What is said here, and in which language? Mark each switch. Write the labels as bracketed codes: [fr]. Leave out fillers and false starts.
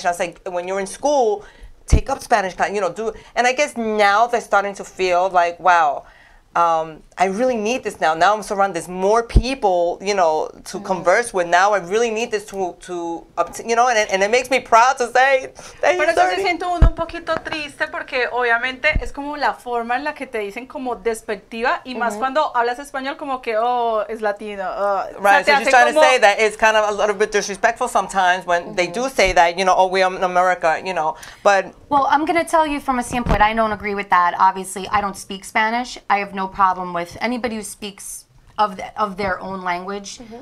[en] And I was like, when you're in school, take up Spanish, and I guess now they're starting to feel like, wow, I really need this now. Now I'm surrounded, there's more people, to converse with. Now I really need this to and it makes me proud to say that [es] Pero yo se siento un poquito triste, porque obviamente es como la forma en la que te dicen como despectiva, y más cuando hablas español como que, es latino. [en] Right, so she's trying to say that it's kind of a little bit disrespectful sometimes when they do say that, we're in America, but... Well, I'm going to tell you from a standpoint, I don't agree with that. Obviously, I don't speak Spanish. I have no problem with anybody who speaks of their own language.